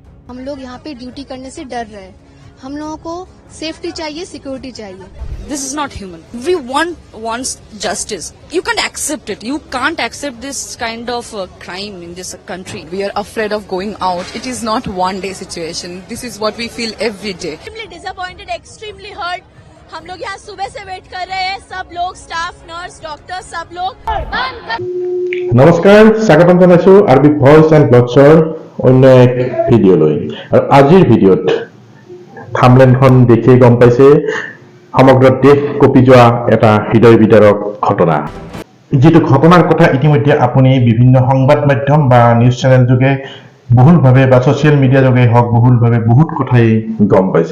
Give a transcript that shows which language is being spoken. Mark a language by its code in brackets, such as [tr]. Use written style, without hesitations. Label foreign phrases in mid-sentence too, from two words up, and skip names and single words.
[hi] हम लोग यहाँ पे ड्यूटी करने से डर रहे हैं। हम लोगों को सेफ्टी चाहिए, सिक्योरिटी चाहिए। [en] This is not human. Everyone wants justice. You can't accept it. You can't accept this kind of crime in this country. We are afraid of going out. It is not one day situation. This is what we feel every day. Extremely disappointed, extremely hurt. [hi] हम लोग यहाँ सुबह से वेट कर रहे हैं, सब लोग, स्टाफ, नर्स, डॉक्टर, सब लोग। [as] নমস্কাৰ, স্বাগতম জনাইছো আৰবি ভইচ এণ্ড ব্লগছৰ অন্য এক ভিডিঅ'লৈ। আৰু আজিৰ ভিডিঅ'ত থাম্বনেইলখন দেখিয়ে গম পাইছে সমগ্ৰ দেশ কঁপি যোৱা এটা হৃদয় বিদাৰক ঘটনা। যিটো ঘটনাৰ কথা ইতিমধ্যে আপুনি বিভিন্ন সংবাদ মাধ্যম বা নিউজ চেনেল যোগে বহুলভাৱে বা ছচিয়েল মিডিয়া যোগে হওক বহুলভাৱে বহুত কথাই গম পাইছে।